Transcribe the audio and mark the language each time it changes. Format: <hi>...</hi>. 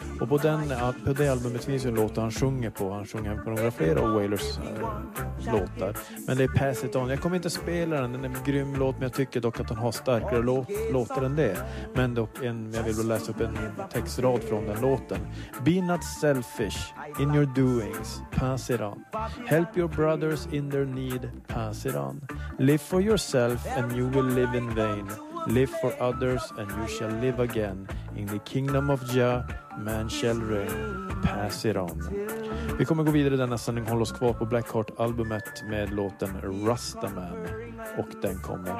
<sv>Och på det albumet finns ju en låt han sjunger på. Han sjunger på några flera av Wailers låtar. Men det är Pass It On. Jag kommer inte spela den. Den är en grym låt, men jag tycker dock att den har starkare låtar än det. Men dock, jag vill läsa upp en textrad från den låten.</sv> <en>Be not selfish in your doings. Pass it on. Help your brothers in their need. Pass it on. Live for yourself and you will live in vain. Live for others and you shall live again. In the kingdom of Jah, man shall reign. Pass it on.</en> <sv>Vi kommer gå vidare i denna sändning. Håll oss kvar på Blackheart-albumet med låten Rastaman. Och den kommer här.</sv>